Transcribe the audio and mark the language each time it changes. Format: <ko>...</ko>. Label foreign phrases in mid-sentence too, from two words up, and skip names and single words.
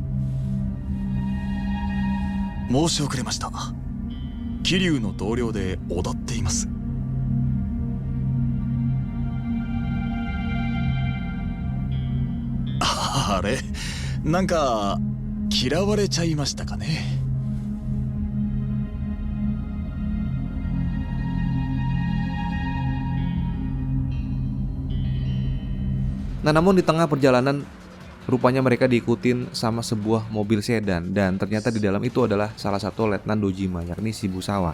<ja>え。申し遅れました。桐生の同僚で小田っています。あれ、なんか嫌われちゃいましたかね。</ja> <id>Nah namun di tengah perjalanan rupanya mereka diikutin sama sebuah mobil sedan dan ternyata di dalam itu adalah salah satu Letnan Dojima yakni Shibusawa.</id>